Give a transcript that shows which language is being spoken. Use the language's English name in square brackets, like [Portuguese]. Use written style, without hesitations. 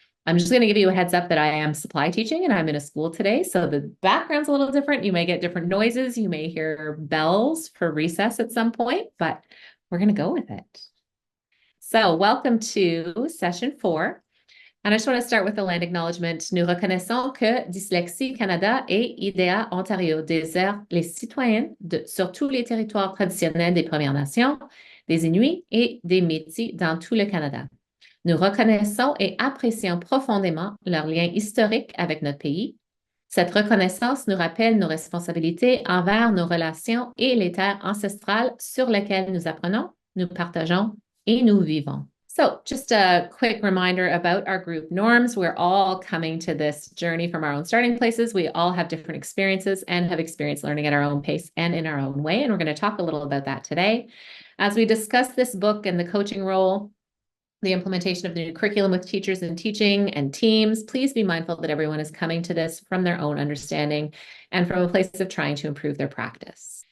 [English] I'm just going to give you a heads up that I am supply teaching and I'm in a school today. So the background's a little different. You may get different noises. You may hear bells for recess at some point, but we're going to go with it. So welcome to session 4. And I just want to start with the land acknowledgement. [French] Nous reconnaissons que Dyslexie Canada et IDEA Ontario dessert les citoyens sur tous les territoires traditionnels des Premières Nations, des Inuits et des Métis dans tout le Canada. Nous reconnaissons et apprécions profondément leur lien historique avec notre pays. Cette reconnaissance nous rappelle nos responsabilités envers nos relations et les terres ancestrales sur lesquelles nous apprenons, nous partageons et nous vivons. [English] So just a quick reminder about our group norms. We're all coming to this journey from our own starting places. We all have different experiences and have experienced learning at our own pace and in our own way. And we're going to talk a little about that today. As we discuss this book and the coaching role, the implementation of the new curriculum with teachers and teaching and teams, please be mindful that everyone is coming to this from their own understanding and from a place of trying to improve their practice.